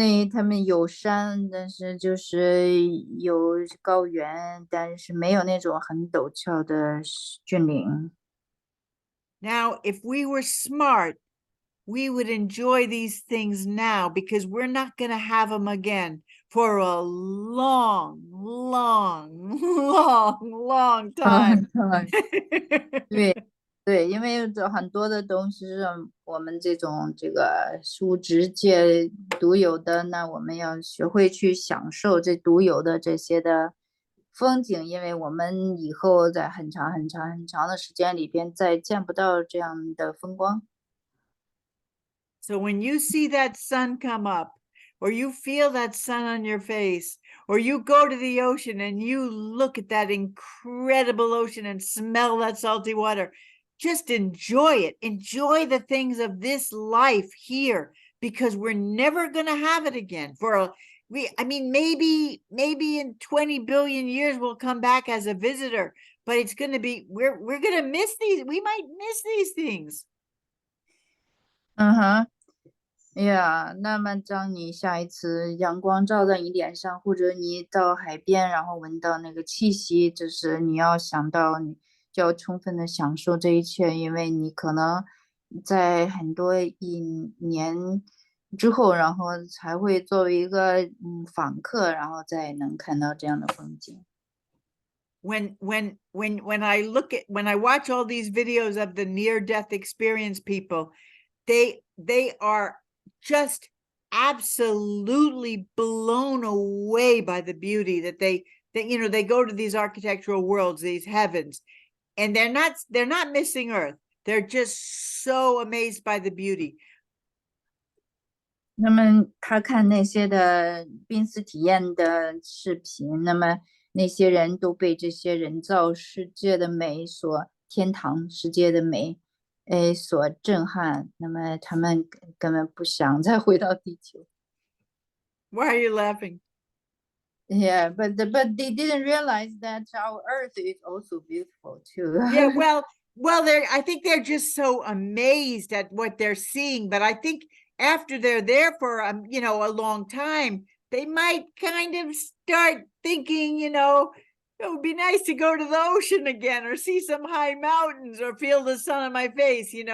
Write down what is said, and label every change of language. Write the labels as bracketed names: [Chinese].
[Chinese] 他们有山，但是就是有高原，但是没有那种很陡峭的峻岭。 [English] Now, if we were smart, we would enjoy these things now because we're not going to have them again for a long, long, long, long time. [Chinese] 对对，因为这很多的东西是我们这个物质界独有的，那我们要学会去享受这独有的这些的风景，因为我们以后在很长很长很长的时间里边再见不到这样的风光。 [English] So when you see that sun come up, or you feel that sun on your face, or you go to the ocean and you look at that incredible ocean and smell that salty water, just enjoy it. Enjoy the things of this life here, because we're never going to have it again. Maybe in 20 billion years we'll come back as a visitor, but it's going to be, we're going to miss these. We might miss these things. 嗯哼。 [Chinese] 呀，那么当你下一次阳光照在你脸上，或者你到海边，然后闻到那个气息，就是你要想到，你就要充分的享受这一切，因为你可能在很多年之后，然后才会作为一个访客，然后再能看到这样的风景。 [English] When I watch all these videos of the near-death experience people, they are just absolutely blown away by the beauty that they go to these architectural worlds, these heavens, and they're not missing Earth. They're just so amazed by the beauty. [Chinese] 那么他看那些的濒死体验的视频，那么那些人都被这些人造世界的美天堂世界的美所震撼，那么他们根本不想再回到地球。 [English] Why are you laughing? Yeah, but they didn't realize that our Earth is also beautiful too. Yeah, well, I think they're just so amazed at what they're seeing. But I think after they're there for a long time, they might kind of start thinking, it would be nice to go to the ocean again, or see some high mountains, or feel the sun on my face.